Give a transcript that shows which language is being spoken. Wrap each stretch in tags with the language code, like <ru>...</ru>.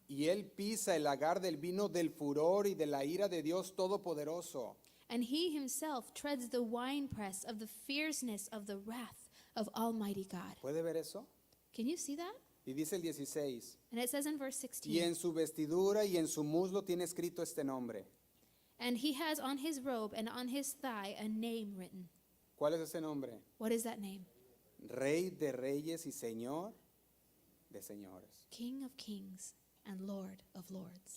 <es>Y él pisa el lagar del vino del furor y de la ira de Dios Todopoderoso.</es> <en>And he himself treads the winepress of the fierceness of the wrath of Almighty God.</en> <es>¿Puede ver eso?</es> <en>Can you see that?</en> <es>Y dice el 16,</es> <en>And it says in verse</en> <es>y</es> <en>16,</en> <es>en su vestidura y en su muslo tiene escrito este nombre.</es> <en>and he has on his robe and on his thigh a name written.</en> <es>¿Cuál es ese nombre?</es> <en>What is that name?</en> <es>Rey de reyes y Señor de señores.</es> <en>King of kings and Lord of lords.</en>